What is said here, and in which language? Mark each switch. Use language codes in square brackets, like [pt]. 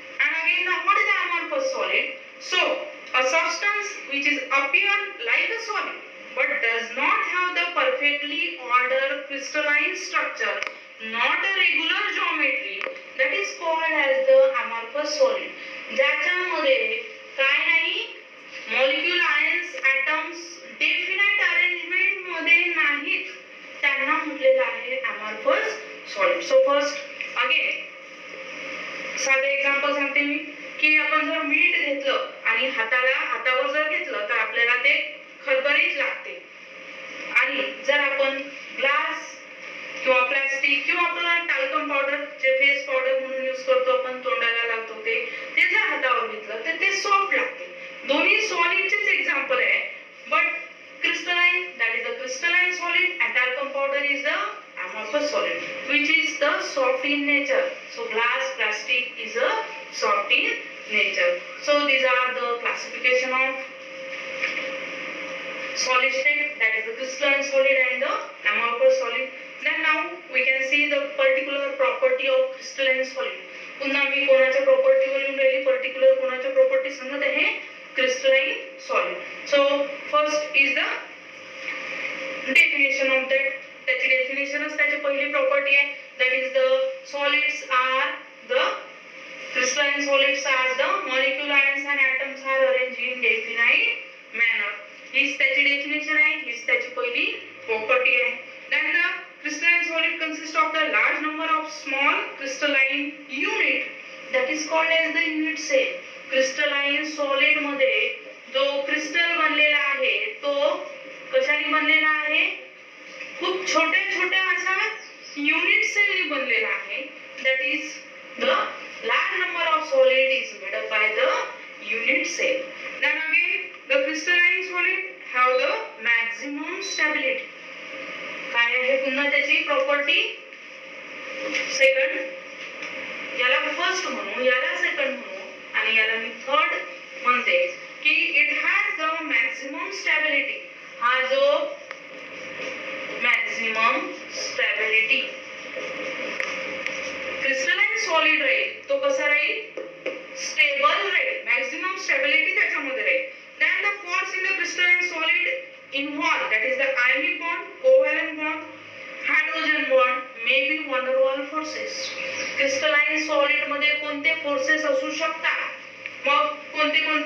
[en] And again what is the amorphous solid? So a substance which is appear like a solid but does not have the perfectly ordered crystalline structure, not a regular geometry, that is called as the amorphous solid. [mr] ज्याच्यामध्ये काय नाही, molecule, ions, atoms definite arrangement मध्ये नाहीत, त्यांना म्हटलेलं आहे amorphous solid. [en] so first again [mr] साधे example सांगते मी, की आपण जर मीठ घेतलं आणि हातावर जर घेतलं तर आपल्याला ते खरबरीत लागते. आणि जर आपण ग्लास किंवा प्लास्टिक किंवा आपलं टाल्कम पावडर, जे फेस पावडर म्हणून यूज करतो आपण, तोंडाला लावतो ते जर हातावर घेतलं तर ते सॉफ्ट लागते. दोन्ही सॉलिडचेच एक्झाम्पल आहे. [en] But crystalline, that is the crystalline solid, and talcum powder is the amorphous solid, which is the soft in nature. So glass, plastic is a soft in nature. So these are the classification of solid state, that is the crystalline solid and the amorphous solid. Then now we can see the particular property of crystalline solid. [mr] पुन्हा मी कोणाच्या property वर येऊन राहिली, particular कोणाच्या property सांगत आहे, crystalline solid. [en] So first is the definition of that. [mr] त्याची डेफिनेशनच त्याची पहिली प्रॉपर्टी आहे, [en] that is the solids are the crystalline solids are the molecule, ions and atoms are arranged in definite manner. [mr] हीच त्याची definition आहे, हीच त्याची पहिली प्रॉपर्टी आहे. [en] Then the crystalline solid consists of the large number of small crystalline unit, that is called as the unit cell. [mr] crystalline solid मध्ये जो crystal बनलेला आहे तो कशाने बनलेला आहे, खूप छोट्या छोट्या अशा युनिट सेलनी बनलेला आहे. [en] that is the large number of solid is made up by the unit cell. Then again the crystalline solid have the maximum stability. [mr] काय आहे पुन्हा त्याची प्रॉपर्टी, सेकंड, याला फर्स्ट म्हणू, याला सेकंड म्हणू आणि याला मी थर्ड म्हणते, की [en] It has the maximum stability. [mr] हा जो मॅक्झिमम स्टॅबिलिटी क्रिस्टलाइन सॉलिड राहील तो कसा राहील स्टेबल राहील मॅक्झिमम स्टॅबिलिटी त्याच्यामध्ये राहील [en] then the force in the crystalline solid involved that is the ionic bond covalent bond hydrogen bond may be van der Waals forces [mr] crystalline solid मध्ये कोणते forces असू शकतात मग